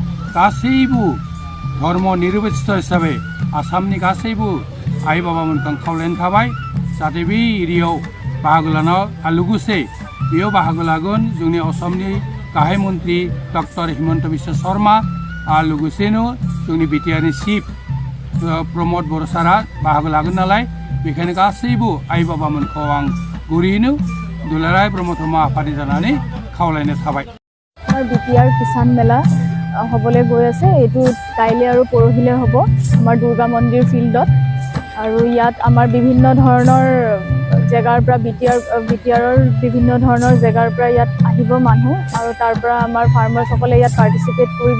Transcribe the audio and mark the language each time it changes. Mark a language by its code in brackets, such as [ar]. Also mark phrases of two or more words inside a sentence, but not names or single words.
[brx] गासैबो धर्म निरपेक्ष हिसाबै आसामनि गासैबो आइ बाबामोनखौ खावलायनो थाबाय जाहाथे बे एरियायाव बाहागो लानो आरो लोगोसे बेयाव बाहागो लागोन जोंनि आसामनि गाहाय मन्त्रि डक्टर हिमन्त बिश्व शर्मा आरो लोगोसेनो जोंनि बिटिआरनि चिफ प्रमोद बर' सारा बाहागो लागोन नालाय बेखायनो गासैबो आइ बाबामोनखौ आं गुरैयैनो दुलाराय ब्रह्म धर्म आफादनि जानानै खावलायनो थाबाय। [as] বিটিআৰ কিষাণ মেলা হ'বলৈ গৈ আছে। এইটো কাইলৈ আৰু পৰহিলৈ হ'ব আমাৰ দুৰ্গা মন্দিৰ ফিল্ডত আৰু ইয়াত আমাৰ বিভিন্ন ধৰণৰ জেগাৰ পৰা বিটিআৰৰ বিভিন্ন ধৰণৰ জেগাৰ পৰা ইয়াত আহিব মানুহ আৰু তাৰ পৰা আমাৰ ফাৰ্মাৰ্ছসকলে ইয়াত পাৰ্টিচিপেট কৰিব।